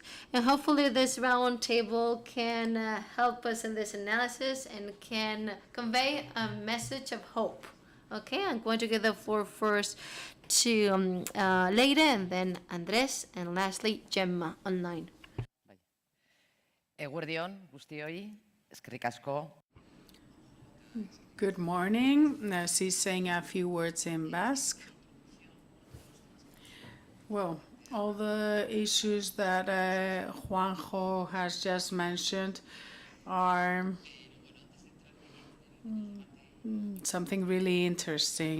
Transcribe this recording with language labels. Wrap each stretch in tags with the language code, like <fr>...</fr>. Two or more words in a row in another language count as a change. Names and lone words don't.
<en>And hopefully this roundtable can help us in this analysis and can convey a message of hope. Okay, I'm going to give the floor first to Leire, and then Andres, and lastly Gemma online.</en> <eu>Eguerdion guztioi, eskerrik asko.</eu> <en>Good morning. She's saying a few words in Basque. Well, all the issues that Juanjo has just mentioned are something really interesting.</en>